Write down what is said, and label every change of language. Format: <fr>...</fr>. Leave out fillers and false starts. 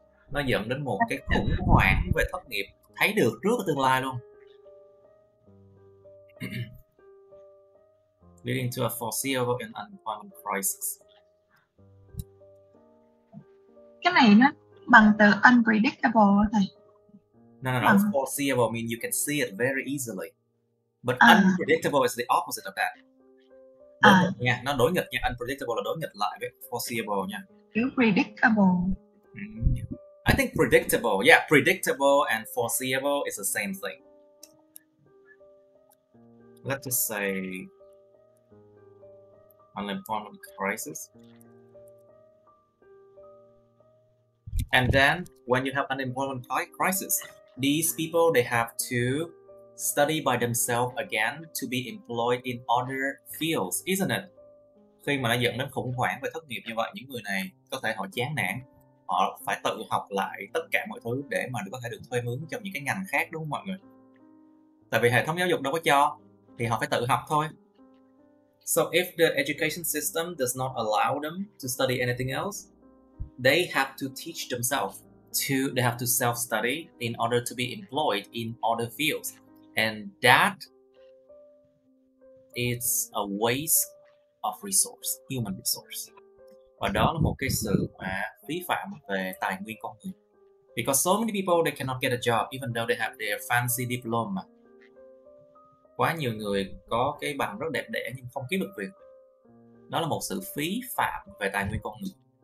<vi>Nó dẫn đến một cái khủng hoảng về thất nghiệp, thấy được trước ở tương lai luôn.</vi> <en>Leading to a foreseeable and unemployment crisis.</en> <vi>Cái này nó bằng từ unpredictable thầy.</vi> <en>No. Foreseeable means you can see it very easily. But unpredictable is the opposite of that.</en> <vi>Đối nghịch nha, nó đối nghịch nha. Unpredictable là đối nghịch lại với foreseeable nha. Kiểu predictable.</vi> <en>I think predictable and foreseeable is the same thing. Let's just say unemployment crisis. And then when you have unemployment crisis, these people, they have to study by themselves again to be employed in other fields, isn't it?</en> <vi>Khi mà nó dẫn đến khủng hoảng về thất nghiệp như vậy, những người này có thể họ chán nản, họ phải tự học lại tất cả mọi thứ để mà có thể được thuê mướn trong những cái ngành khác, đúng không mọi người? Tại vì hệ thống giáo dục đâu có cho, thì họ phải tự học thôi.</vi> <en>So if the education system does not allow them to study anything else, they have to teach themselves. They have to self-study in order to be employed in other fields. And that is a waste of resource, human resource.</en> <vi>Và đó là một cái sự phí phạm về tài nguyên con người.</vi> <en>Because so many people, they cannot get a job even though they have their fancy diploma.</en> <vi>Quá nhiều người có cái bằng rất đẹp đẽ nhưng không kiếm được việc. Đó là một sự phí phạm về tài nguyên con người.</vi>